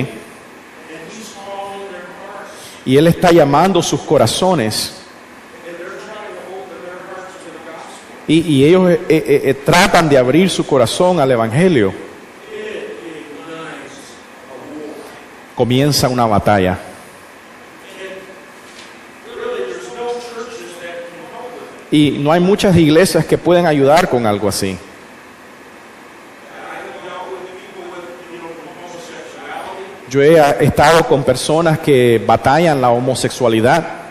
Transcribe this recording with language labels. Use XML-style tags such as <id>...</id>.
<en>and he's calling their hearts,</en> <es>y Él está llamando sus corazones</es> <en>and they're trying to open their hearts to the gospel,</en> <es>y ellos tratan de abrir su corazón al Evangelio,</es> <en>it ignites a war.</en> <es>comienza una batalla.</es> <en>Really, there's no churches that can help with it.</en> <es>Y no hay muchas iglesias que pueden ayudar con algo así.</es> <en>I have dealt with people with, homosexuality,</en> <es>Yo he estado con personas que batallan la homosexualidad,</es>